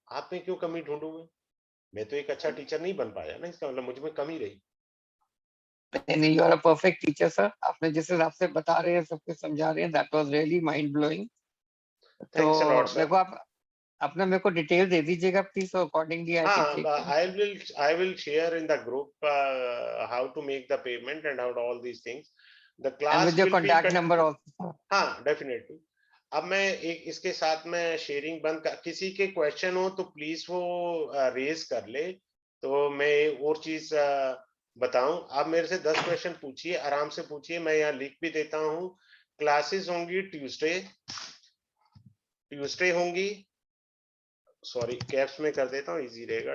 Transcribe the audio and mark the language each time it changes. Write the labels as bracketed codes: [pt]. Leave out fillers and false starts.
[hi] आप में क्यों कमी ढूंढूं मैं तो एक अच्छा टीचर नहीं बन पाया ना, इसका मतलब मुझ में कमी रही। नहीं, [en] you are a perfect teacher [hi] sir, आपने जिस हिसाब से बता रहे हैं, सब कुछ समझा रहे हैं, [en] That was really mind blowing. Thanks a lot [hi] तो सर। मेरे को डिटेल दे दीजिएगा please, [en] So accordingly I can take. I will share in the group how to make the payment and how to all these things. The end class with your will be contact number also. [hi] हाँ definitely. अब मैं एक इसके साथ में sharing बंद कर, किसी के क्वेश्चन हो तो प्लीज वो रेज कर ले, तो मैं और चीज बताऊं। आप मेरे से 10 क्वेश्चन पूछिए, आराम से पूछिए, मैं यहाँ लिख भी देता हूँ। क्लासेस होंगी ट्यूसडे होंगी, सॉरी कैप्स में कर देता हूँ, इजी रहेगा।